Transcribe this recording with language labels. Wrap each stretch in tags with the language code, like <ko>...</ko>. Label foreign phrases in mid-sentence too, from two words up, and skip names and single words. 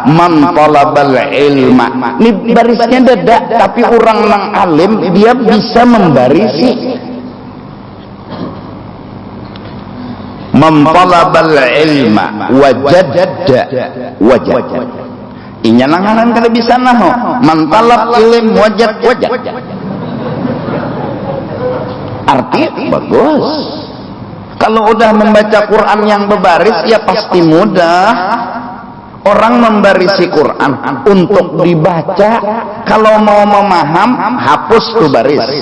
<ar>من طلب العلم,</ar> <id>ini barisnya dadak, tapi orang nang alim dia bisa membarisi.</id> <ar>من طلب العلم وجد.</ar> <bjn>Inya nanganan kada bisa nahu.</bjn> <ar>من طلب العلم وجد.</ar> <id>Arti bagus. Kalau udah membaca Quran yang berbaris ya pasti mudah. Orang membarisi Quran untuk dibaca, kalau mau memaham hapus tuh baris.</id>